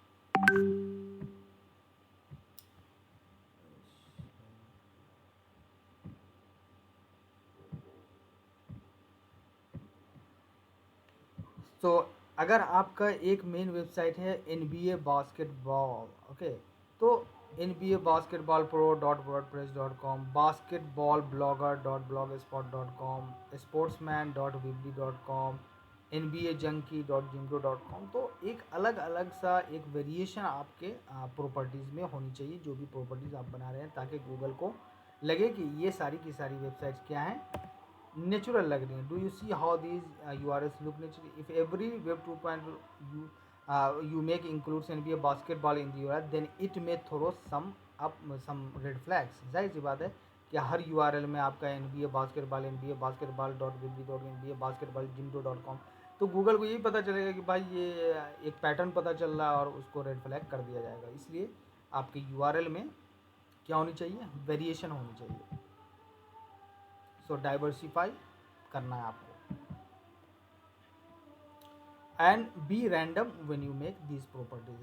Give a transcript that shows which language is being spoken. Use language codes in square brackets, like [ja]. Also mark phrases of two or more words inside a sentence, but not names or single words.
[hi] तो अगर आपका एक [en] main website [hi] है NBA बास्केटबॉल, ओके, तो NBA बास्केटबॉल pro.wordpress.com, basketballblogger.blogspot.com, sportsman.weebly.com, NBA junkie.jimdo.com। तो एक अलग अलग सा एक वेरिएशन आपके प्रॉपर्टीज़ में होनी चाहिए, जो भी प्रॉपर्टीज़ आप बना रहे हैं, ताकि गूगल को लगे कि ये सारी की सारी वेबसाइट्स क्या हैं, नेचुरल लग रही हैं। [en] Do you see how these URLs look natural? If every web 2.0 you make includes NBA basketball in the URL, then it may throw some red flags। [hi] जाहिर सी बात है कि हर URL में आपका NBA basketball, NBA basketball.weebly.nba basketball.jimdo.com, तो गूगल को यही पता चलेगा कि भाई ये एक पैटर्न पता चल रहा है और उसको [en] red flag [hi] कर दिया जाएगा। इसलिए आपके URL में क्या होनी चाहिए? वेरिएशन होनी चाहिए। [en] so diversify [hi] करना है आपको, [en] and be random when you make this properties.